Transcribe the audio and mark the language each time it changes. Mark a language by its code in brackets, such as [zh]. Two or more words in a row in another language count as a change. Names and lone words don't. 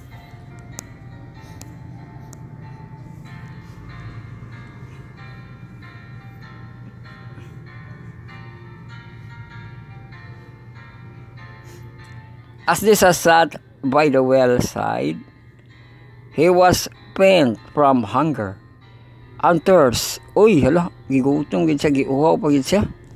[en] As Jesus sat by the well side, he was faint from hunger and thirst. [hil] Uy, hala, gigutom gid siya, giuhaw pa gid siya.